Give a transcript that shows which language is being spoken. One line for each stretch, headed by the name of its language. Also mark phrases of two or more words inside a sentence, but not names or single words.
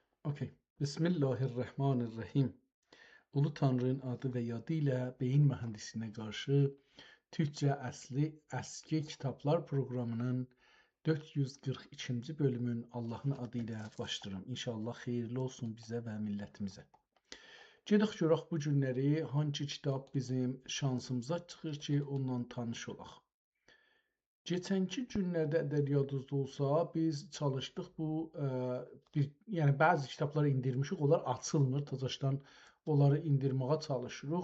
Turkish: Okey. Bismillahirrahmanirrahim. Ulu Tanrı'nın adı ve yadıyla beyin mühendisliğine karşı Türkçe Asli Eski Kitaplar programının 442.
Azerbaijani: bölümün Allah'ın adıyla başlayıram. İnşallah xeyirli olsun bizə və millətimizə. Gedək görək bu günləri hangi kitab bizim şansımıza çıxır ki, onunla tanış olaq. Geçenki günlərdə əgər yadınızda olsa, biz çalışdıq bu yəni bəzi kitabları indirmişik, onlar açılmır, təzədən onları indirməyə çalışırıq.